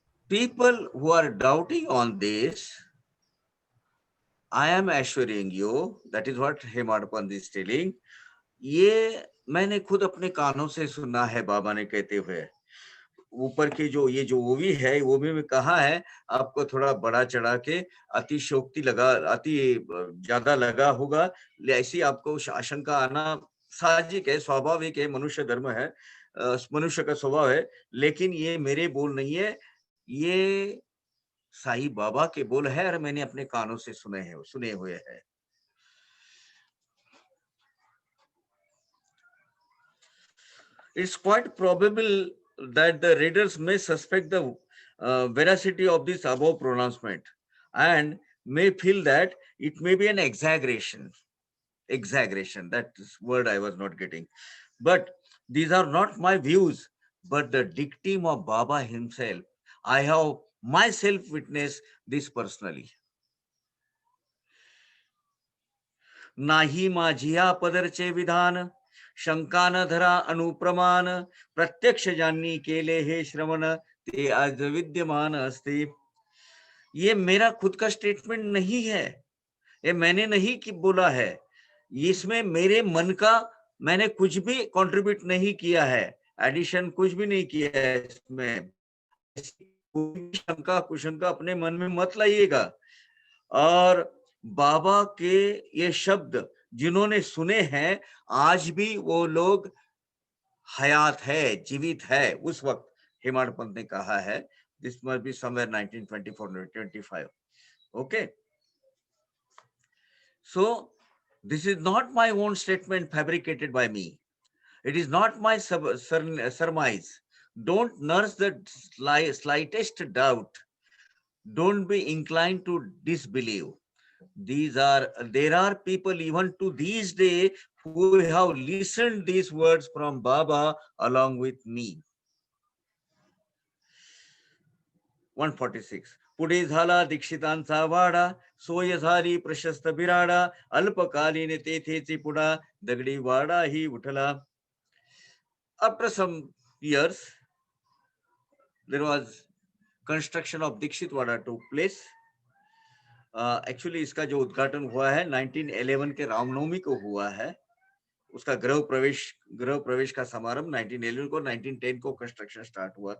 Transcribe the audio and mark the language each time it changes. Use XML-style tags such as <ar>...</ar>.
<en>people who are doubting on this, I am assuring you, that is what Hemadpant is telling.</en> <hi>ये मैंने खुद अपने कानों से सुना है बाबा ने कहते हुए। ऊपर की जो ये जो ओवी है, ओवी में कहा है आपको थोड़ा बड़ा चढ़ा के अतिशयोक्ति लगा, अति ज्यादा लगा होगा, ऐसी आपको आशंका आना साहजिक है, स्वाभाविक है, मनुष्य धर्म है, मनुष्य का स्वभाव है। लेकिन ये मेरे बोल नहीं है, ये साईं बाबा के बोल है और मैंने अपने कानों से सुने हुए हैं।</hi> <en>It's quite probable that the readers may suspect the veracity of this above pronouncement and may feel that it may be an exaggeration. Exaggeration, that word I was not getting. But these are not my views, but the dictum of Baba himself. I have myself witnessed this personally.</en> <mr>नाही माझिया पदरचे विधान, शंका न धरा अनुप्रमाण, प्रत्यक्ष जाननी केले हे श्रवण, ते आज विद्यमान असते।</mr> <hi>ये मेरा खुद का स्टेटमेंट नहीं है, ये मैंने नहीं कि बोला है, इसमें मेरे मन का मैंने कुछ भी कंट्रीब्यूट नहीं किया है, एडिशन कुछ भी नहीं किया है। इसमें कोई शंका कुशंका अपने मन में मत लाइएगा। और बाबा के ये शब्द जिन्होंने सुने हैं, आज भी वो लोग हयात है, जीवित है। उस वक्त हेमाडपंत ने कहा है,</hi> <en>this must be somewhere</en> <hi>1924-25.</hi> <en>Okay, so this is not my own statement fabricated by me. It is not my surmise. Don't nurse the slightest doubt. Don't be inclined to disbelieve. There are people even to these days who have listened these words from Baba along with me. 146.</en> <mr>पुढे झाला दीक्षितांचा वाडा, सोय झाली प्रशस्त बिराडा, अल्पकालीन तेथेचे पुढा, दगडी वाडा ही उठला.</mr> <en>After some years, there was construction of Dikshit Wada took place.</en> <hi>Actually इसका जो उद्घाटन हुआ है 1911 के रामनवमी को हुआ है। उसका गृह प्रवेश का समारंभ 1911 को, 1910 को कंस्ट्रक्शन स्टार्ट हुआ।</hi>